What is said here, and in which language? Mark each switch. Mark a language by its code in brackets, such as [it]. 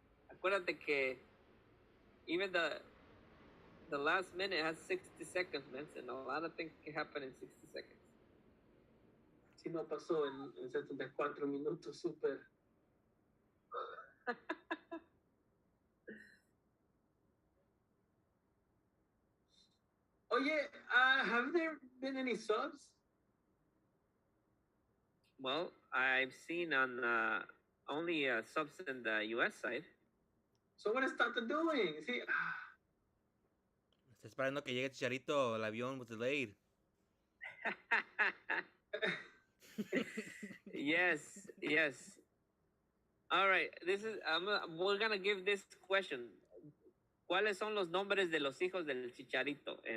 [es] Acuérdate que [en] even the last minute has 60 seconds, man, and a lot of things can happen in 60 seconds. [es] Si no pasó en 74 minutos, super. Oye, [en] have there been any subs? Well, I've seen on only subs in the US side. So what is Tata doing? See, [es] Está esperando que llegue Chicharito. El avión [en] was delayed. Yes. All right, we're gonna give this question. [es] ¿Cuáles son los nombres de los hijos del Chicharito?